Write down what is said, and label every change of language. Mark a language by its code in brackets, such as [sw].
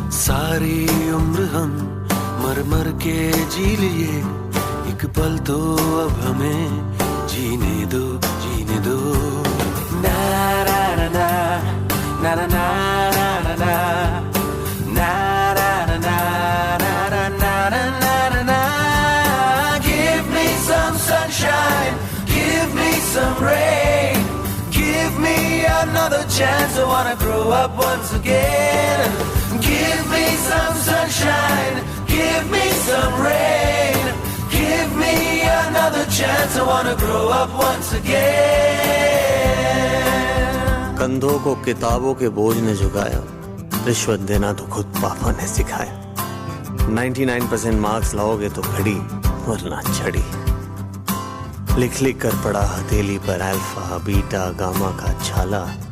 [hi] सारी उम्र हम मर मर के जी लिए, एक पल तो अब हमें जीने दो, जीने दो। ना ना ना ना ना ना ना ना ना ना ना ना ना। [en] Give me some sunshine, give me some rain, give me another chance. I wanna grow up once again. Give me some sunshine, give me some rain, give me another chance. I wanna grow up once again. [hi] कंधों को किताबों के बोझ ने झुकाया, रिश्वत देना तो खुद पापा ने सिखाया। 99% मार्क्स लाओगे तो घड़ी वरना छड़ी, लिख लिख कर पड़ा हथेली पर अल्फा बीटा गामा का छाला।